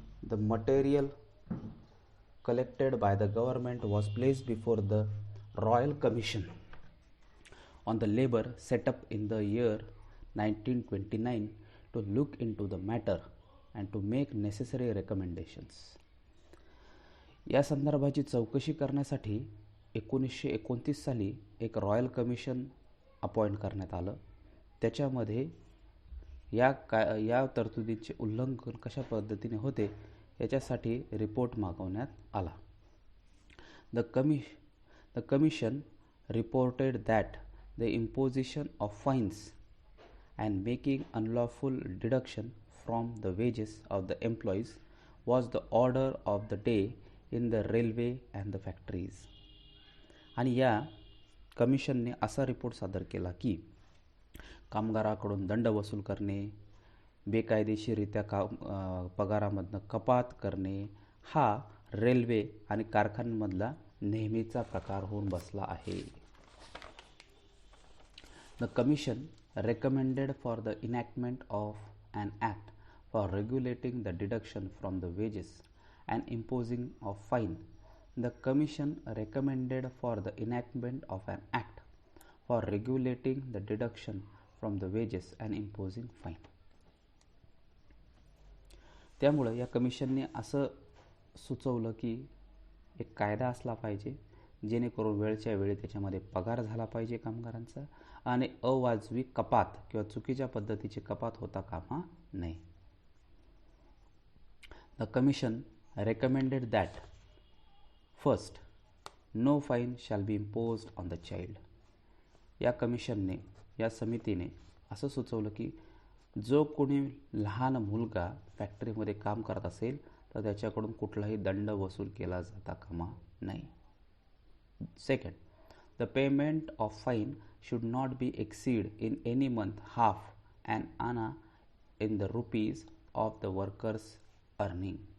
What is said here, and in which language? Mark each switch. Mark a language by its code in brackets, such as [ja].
[en] The material collected by the government was placed before the Royal Commission on the Labor set up in the year 1929 to look into the matter and to make necessary recommendations. [mr] या संदर्भाची चौकशी करण्यासाठी 1929 साली एक royal commission appoint करण्यात आलं. त्याच्यामध्ये या तरतुदीचे उल्लंघन कशा पद्धतीने होते याच्यासाठी रिपोर्ट मागवण्यात आला. [en] The commission reported that the imposition of fines and making unlawful deduction from the wages of the employees was the order of the day in the railway and the factories. [mr] आणि या कमिशनने असा report सादर केला की कामगाराकडून दंड वसूल करणे, बेकायदेशीररित्या पगारामधनं कपात करणे हा रेल्वे आणि कारखान्यांमधला नेहमीचा प्रकार होऊन बसला आहे. [en] The commission recommended for the enactment of an act for regulating the deduction from the wages and imposing of fine. The commission recommended for the enactment of an act for regulating the deduction from the wages and imposing fine. [mr] त्यामुळे या कमिशनने असं सुचवलं की एक कायदा असला पाहिजे जेणेकरून वेळच्या वेळी त्याच्यामध्ये पगार झाला पाहिजे कामगारांचा आणि अवाजवी कपात किंवा चुकीच्या पद्धतीची कपात होता कामा नये. [en] The commission recommended that first, no fine shall be imposed on the child. [mr] या कमिशनने, या समितीने असं सुचवलं की जो कोणी लहान मुलगा फॅक्टरीमध्ये काम करत असेल तर त्याच्याकडून कुठलाही दंड वसूल केला जाता कामा नये. [en] Second, the payment of fine should not be exceed in any month half an anna in the rupees of the workers earning.